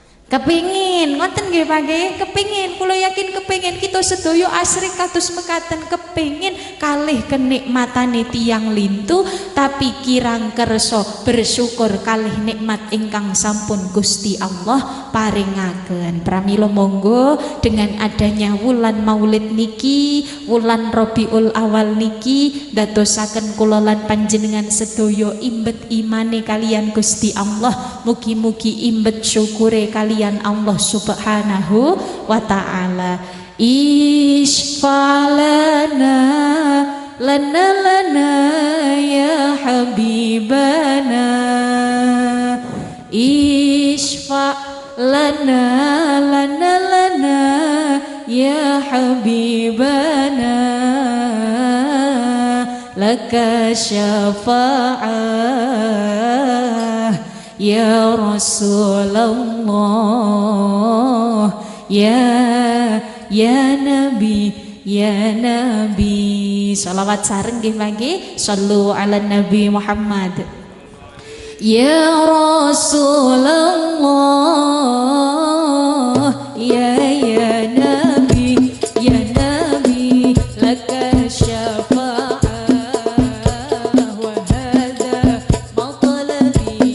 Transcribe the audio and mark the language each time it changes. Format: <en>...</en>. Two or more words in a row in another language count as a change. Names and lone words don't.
<jv>Kepingin ngoten nggih Pak nggih, kepingin, kula yakin kepingin kita sedaya asri kados mekaten, kepingin kalih kenikmatane tiyang lintu tapi kirang kersa bersyukur kalih nikmat ingkang sampun Gusti Allah paringaken. Pramila monggo</jv> <id>dengan adanya</id> <jv>wulan Maulid niki, wulan Rabiul Awal niki dadosaken kula lan panjenengan sedaya imbet imane kalian Gusti Allah, mugi-mugi imbet syukure kalian Allah</jv> <ar>سبحانه وتعالى. اشفع لنا لنا لنا يا حبيبنا, اشفع لنا لنا لنا يا حبيبنا لك الشفاعة يا رسول الله يا نبي يا نبي.</ar> <jv>Shalawat sareng nggih nggih,</jv> <ar>صلوا على النبي محمد. يا رسول الله يا نبي يا نبي لك الشفاعة وهذا مطلبي.</ar>